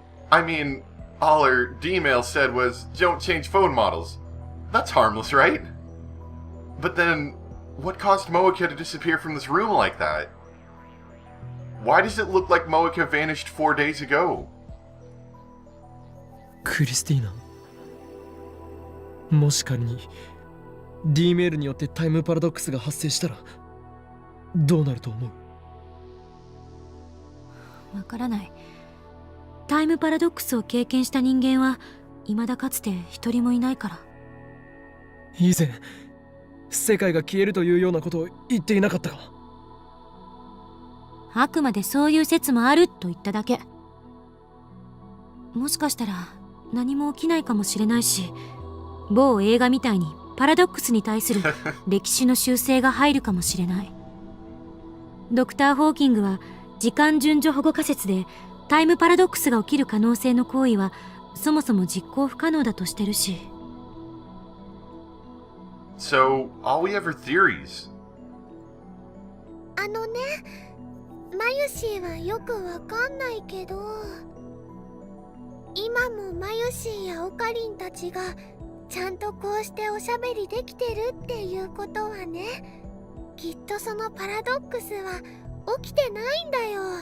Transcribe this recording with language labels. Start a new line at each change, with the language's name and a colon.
English: I mean, all her D-mail said was, don't change phone models. That's harmless, right? But then, what caused Moeka to disappear from this room like that? Why does it look like Moeka vanished 4 days ago?
Japanese: クリスティーナ、もし仮に D メールによってタイムパラドックスが発生したらどうなると思う？わからない。タイムパラドックスを経験した人間は未だかつて一人もいないから。以前世界が消えるというようなことを言っていなかったか？あくまでそういう説もあると言っただけ。もしかしたら何も起きないかもしれないし、某映画みたいにパラドックスに対する歴史の修正が入るかもしれない。ドクター・ホーキングは時間順序保護仮説でタイムパラドックスが起きる可能性の行為はそもそも実行不可能だとしてるし。
English: So, all we have are theories.
Japanese: あのね、マユシーはよくわかんないけど、今もマユシーやオカリンたちがちゃんとこうしておしゃべりできてるっていうことはね、きっとそのパラドックスは起きてないんだよ。